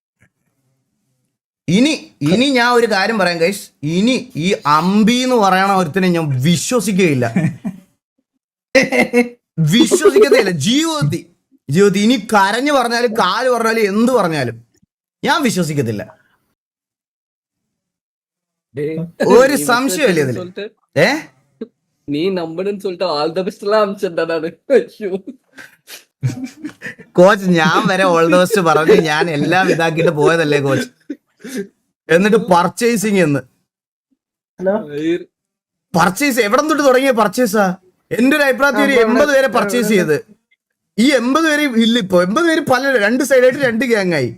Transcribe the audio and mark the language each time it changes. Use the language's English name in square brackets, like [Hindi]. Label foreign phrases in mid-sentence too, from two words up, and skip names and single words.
[Malayalam] ഇനി ഞാൻ ഒരു കാര്യം പറയാം ഗൈസ്, ഇനി ഈ അമ്പി എന്ന് പറയണ ഒരുത്തിനെ ഞാൻ വിശ്വസിക്കുകയില്ല. ജീവിതത്തിൽ ഇനി കരഞ്ഞു പറഞ്ഞാലും കാല് പറഞ്ഞാലും എന്ത് പറഞ്ഞാലും ഞാൻ വിശ്വസിക്കത്തില്ല. ഒരു സംശയമില്ല ഇതില്. [Tamil] நீ நம்புன்னு சொல்லிட்டு [English] all the best [Tamil] எல்லாம் அனுப்பிச்சிருந்தா நானு. [Malayalam] കോച്ച് ഞാൻ വരെ [English] all the best [Malayalam] പറഞ്ഞ് ഞാൻ എല്ലാം ഇതാക്കിയിട്ട് പോയതല്ലേ കോച്ച്. എന്നിട്ട് പർച്ചേസിങ് പർച്ചേസ് എവിടെ തൊട്ട് തുടങ്ങിയ പർച്ചേസാ? എന്റെ ഒരു അഭിപ്രായത്തിൽ ഒരു 80 പേരെ പർച്ചേസ് ചെയ്ത്. ഈ 80 പേര് ഇല്ല, ഇപ്പൊ 80 പേര് പല 2 സൈഡായിട്ട് 2 ഗ്യാങ് ആയി.